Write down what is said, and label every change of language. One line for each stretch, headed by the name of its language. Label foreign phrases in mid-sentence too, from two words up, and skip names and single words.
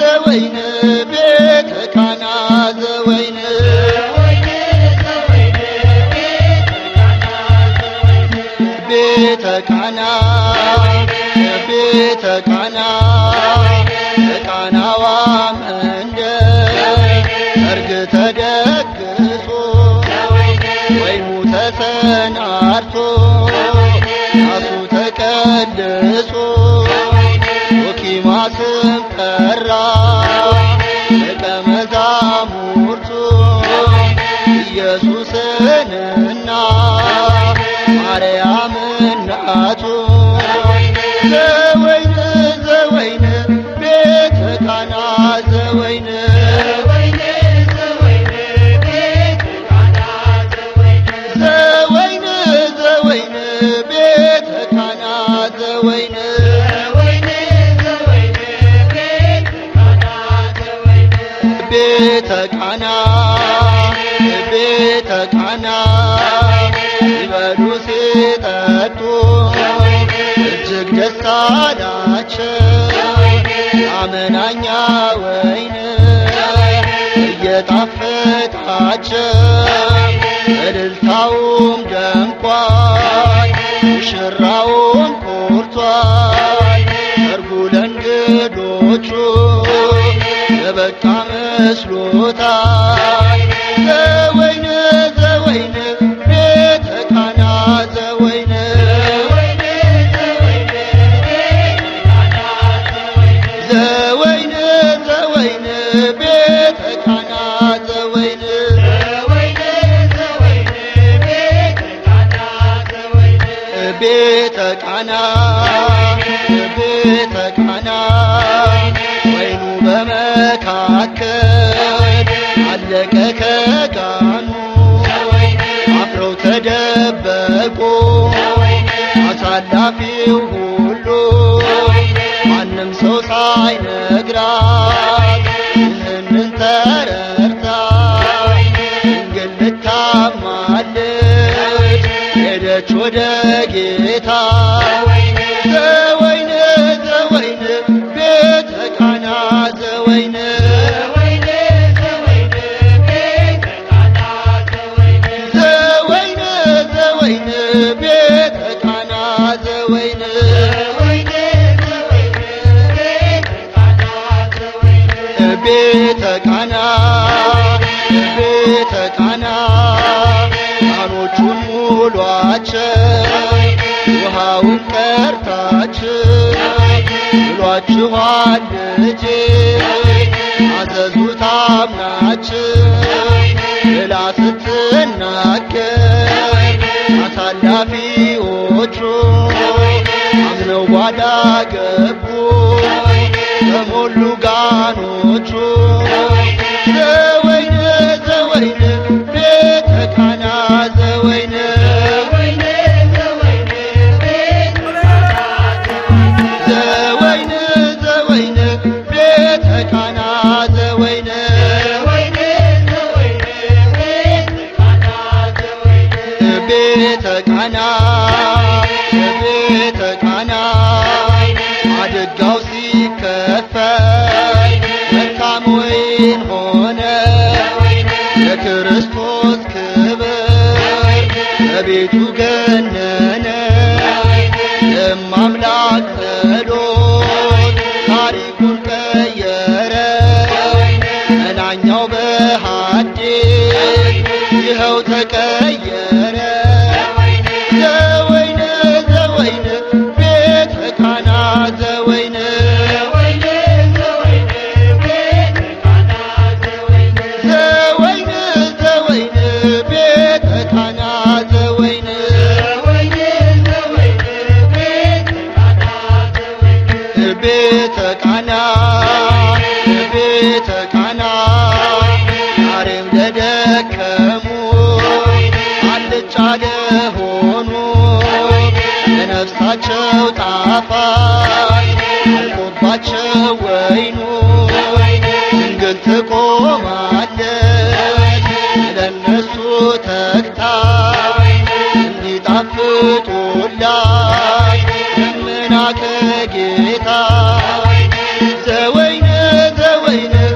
Geez: ዘወይን ቤተ ቃና ዘወይን ቤተ ቃና ቤተ ቃና
Amharic: ቃናዋ መንደር ሰርግ ተደግሶ ወይኑ ተሰናድቶ ራሱ ተቀድሶ ዶኪማስም ጠራ ደቀ መዛሙርቱ ኢየሱስንና ማርያም እናቱ
Geez: ዘወይን ዘወይን ቤተ ቃና ዘወይን ዘወይን ዘወይን ቤተ ቃና ዘወይን ቤተ ቃና
Amharic: ቤተ ቃና ሲበሉ ሲጠጡ እጅግ ደስ አላቸው። አመናኛ ወይን እየጣፈጣቸው እልልታውም ደምቋል፣ ሙሽራውም ኮርቷል። ሰርጉ ለእንግዶቹ የበቃ መስሎታል።
Geez: ዘወይን ዘወይን ቤተ ቃና ዘወይን ዘወይን ዘወይን ቤተ ቃና ዘወይን ቤተ ቃና ቤተ ቃና
Amharic: ወይኑ በመካከል አለቀ ከጋኑ አፍረው ተደበቁ አሳላፊው ሁሉ ማንም ሰው ሳይነግራት ይህንን ተረድታ ድንግል ልታማልድ ሄደች ወደ ጌታ።
Geez: ዘወይን ዘወይን ቤተ ቃና ዘወይን ዘወይን ዘወይን ቤተ ቃና ዘወይን
Amharic: ቤተ ቃና ቤተ ቃና ቃኖቹን ሙሏቸው ውሃውን ቀርታችሁ ብሏችኋል ልጄ አዘዙት አምናችሁ ብላ ስትናገር አሳላፊዎቹ አምነው ጓዳ ገቡ በሞሉ ጋኖቹ።
Geez: ዘወይን ዘወይን ቤተ ቃና ዘወይን ዘወይን ዘወይን ቤተ ቃና ዘወይን
Amharic: ቤተ ቃና ቤተ ቃና አደጋው ሲከፈል መልካም ወይን ሆነ ለክርስቶስ ክብር በቤቱ ገነነ። የማምላክ ጸሎት ታሪኩን ቀየረ መናኛው በሐዲስ ይኸው ተቀየረ።
Geez: ዘወይን ዘወይን ቤተ ቃና ዘወይን ዘወይን ዘወይን ቤተ ቃና ዘወይን
Amharic: ቤተ ቃና ቤተ ቃና ዛሬም ለደከሙ አልጫ ለሆኑ ለነፍሳቸው ጣፋጭ አልቆባቸው ወይኑ ድንግል ትቆማለች ለነሱ ተግታ እንዲጣፍጡላት ለምና ከጌታ።
Geez: ዘወይን ዘወይን